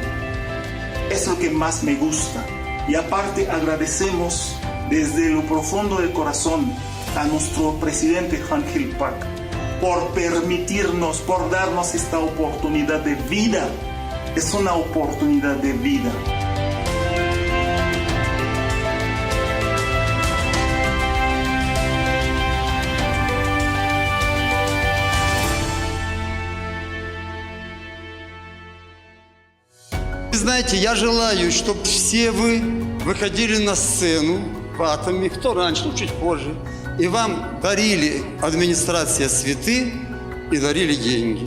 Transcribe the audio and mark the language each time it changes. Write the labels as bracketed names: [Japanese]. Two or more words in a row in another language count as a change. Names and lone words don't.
[Spanish] Es lo que más me gusta. Y aparte agradecemos desde lo profundo del corazón a nuestro presidente Han-Gil Park por permitirnos, por darnos esta oportunidad de vida. Es una oportunidad de vida. [Russian] Знаете, я желаю, чтобы все вы выходили на сцену в Atomy, кто раньше, кто чуть позже, и вам дарили администрация цветы и дарили деньги.